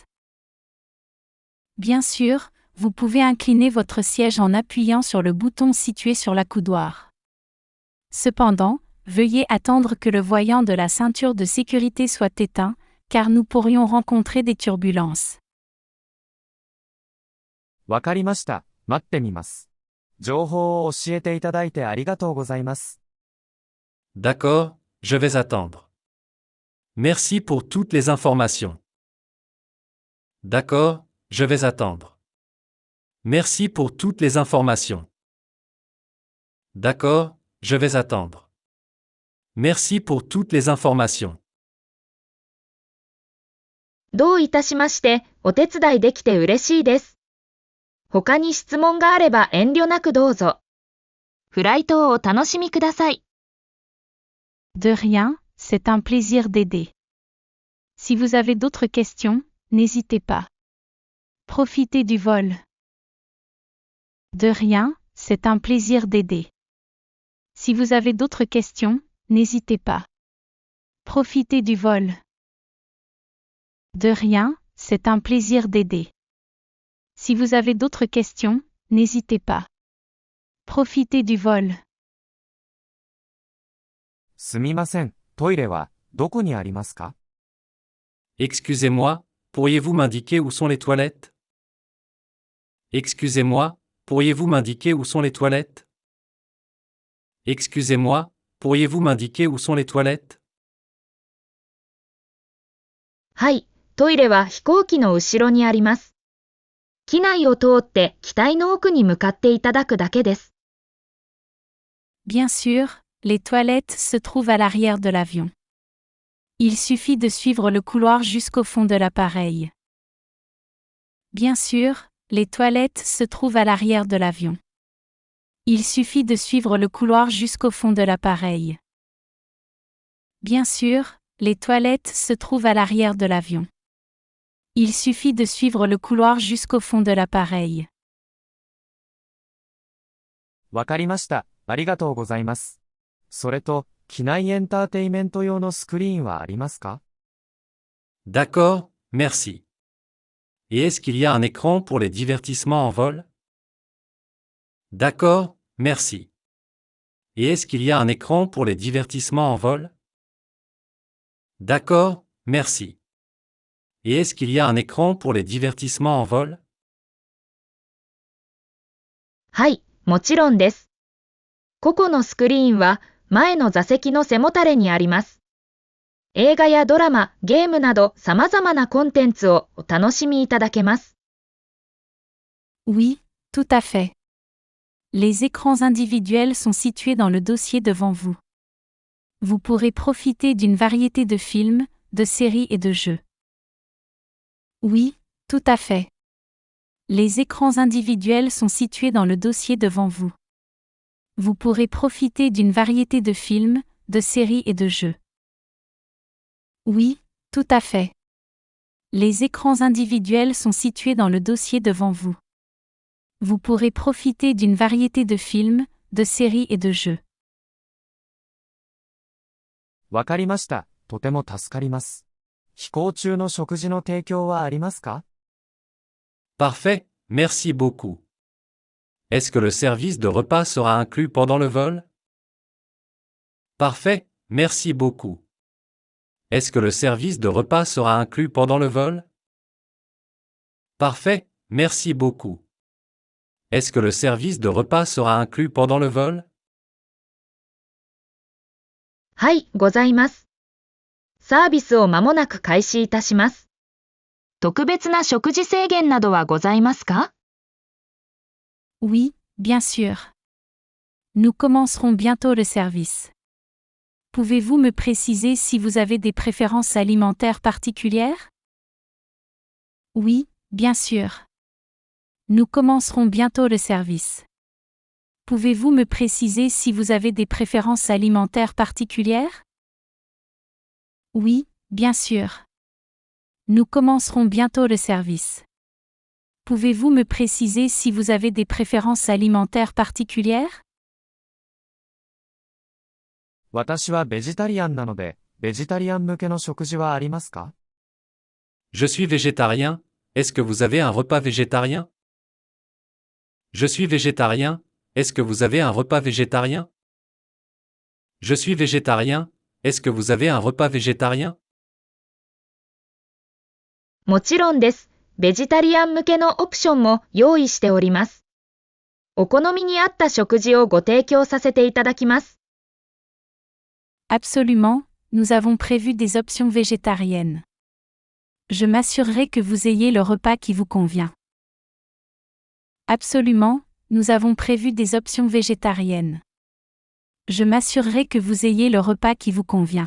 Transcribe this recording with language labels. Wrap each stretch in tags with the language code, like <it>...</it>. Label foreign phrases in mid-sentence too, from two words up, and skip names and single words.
<fr>Bien sûr, vous pouvez incliner votre siège en appuyant sur le bouton situé sur l'accoudoir. Cependant, veuillez attendre que le voyant de la ceinture de sécurité soit éteint, car nous pourrions rencontrer des turbulences.</fr> <ja>わかりました。待ってみます。情報を教えていただいてありがとうございます。</ja> <fr>D'accord, je vais attendre. Merci pour toutes les informations. D'accord, je vais attendre. Merci pour toutes les informations. D'accord, je vais attendre. Merci pour toutes les informations.</fr> <ja>どういたしまして、お手伝いできて嬉しいです。他に質問があれば遠慮なくどうぞ。フライトをお楽しみください。</ja> <fr>De rien, c'est un plaisir d'aider. Si vous avez d'autres questions, n'hésitez pas. Profitez du vol. De rien, c'est un plaisir d'aider. Si vous avez d'autres questions, n'hésitez pas. Profitez du vol. De rien, c'est un plaisir d'aider. Si vous avez d'autres questions, n'hésitez pas. Profitez du vol.</fr> <ja>すみません、トイレはどこにありますか？</ja> <fr>Excusez-moi, pourriez-vous m'indiquer où sont les toilettes? Excusez-moi, pourriez-vous m'indiquer où sont les toilettes? Excusez-moi, pourriez-vous m'indiquer où sont les toilettes?</fr> <ja>はい、トイレは飛行機の後ろにあります。機内を通って機体の奥に向かっていただくだけです。</ja> <fr>Bien sûr, les toilettes se trouvent à l'arrière de l'avion. Il suffit de suivre le couloir jusqu'au fond de l'appareil. Bien sûr, les toilettes se trouvent à l'arrière de l'avion. Il suffit de suivre le couloir jusqu'au fond de l'appareil. Bien sûr, les toilettes se trouvent à l'arrière de l'avion. Il suffit de suivre le couloir jusqu'au fond de l'appareil.</fr> <ja>わかりました。ありがとうございます。それと、機内エンターテイメント用のスクリーンはありますか？</ja> <fr>D'accord, merci. Et est-ce qu'il y a un écran pour les divertissements en vol? D'accord, merci. Et est-ce qu'il y a un écran pour les divertissements en vol? D'accord, merci. Et est-ce qu'il y a un écran pour les divertissements en vol?</fr> <ja>はい、もちろんです。個々のスクリーンは前の座席の背もたれにあります。映画やドラマ、ゲームなど様々なコンテンツをお楽しみいただけます。</ja> <fr>Oui, tout à fait. Les écrans individuels sont situés dans le dossier devant vous. Vous pourrez profiter d'une variété de films, de séries et de jeux. Oui, tout à fait. Les écrans individuels sont situés dans le dossier devant vous. Vous pourrez profiter d'une variété de films, de séries et de jeux. Oui, tout à fait. Les écrans individuels sont situés dans le dossier devant vous. Vous pourrez profiter d'une variété de films, de séries et de jeux.</fr> <ja>わかりました。とても助かります。飛行中の食事の提供はありますか？</ja> <fr>Parfait, merci beaucoup. Est-ce que le service de repas sera inclus pendant le vol? Parfait, merci beaucoup. Est-ce que le service de repas sera inclus pendant le vol? Parfait, merci beaucoup. Est-ce que le service de repas sera inclus pendant le vol?</fr> <ja>はい、ございます。サービスを間もなく開始いたします。特別な食事制限などはございますか？</ja> <fr>Oui, bien sûr. Nous commencerons bientôt le service. Pouvez-vous me préciser si vous avez des préférences alimentaires particulières? Oui, bien sûr. Nous commencerons bientôt le service. Pouvez-vous me préciser si vous avez des préférences alimentaires particulières? Oui, bien sûr. Nous commencerons bientôt le service. Pouvez-vous me préciser si vous avez des préférences alimentaires particulières?</fr> <ja>私はベジタリアンなので、ベジタリアン向けの食事はありますか？</ja> <fr>Je suis végétarien, est-ce que vous avez un repas végétarien? Je suis végétarien, est-ce que vous avez un repas végétarien? Je suis végétarien, est-ce que vous avez un repas végétarien?</fr> <ja>もちろんです。ベジタリアン向けのオプションも用意しております。お好みに合った食事をご提供させていただきます。</ja> <fr>Absolument, nous avons prévu des options végétariennes. Je m'assurerai que vous ayez le repas qui vous convient. Absolument, nous avons prévu des options végétariennes. Je m'assurerai que vous ayez le repas qui vous convient.</fr>